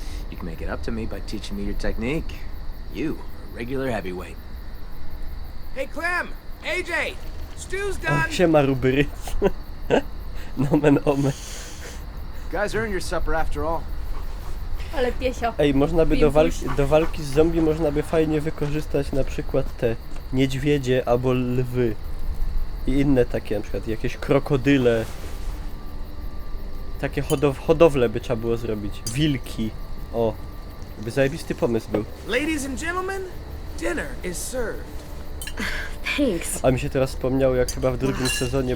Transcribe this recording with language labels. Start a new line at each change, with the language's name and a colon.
English: You can make it up to me by teaching me your technique. You are a regular heavyweight. Hey, Clem! AJ! Stew's O, done!
Polish: siema Ruby. Nomen omen.
English: Guys earned your supper after all.
Polish: Ale piesio. Ej, można by Pimpuś. do walki z zombie można by fajnie wykorzystać na przykład te niedźwiedzie albo lwy. I inne takie, na przykład jakieś krokodyle. Takie hodowle by trzeba było zrobić. Wilki. O. By zajebisty pomysł był.
English: Ladies and gentlemen, dinner is served. Thanks.
Polish: A mi się teraz wspomniało, jak chyba w drugim sezonie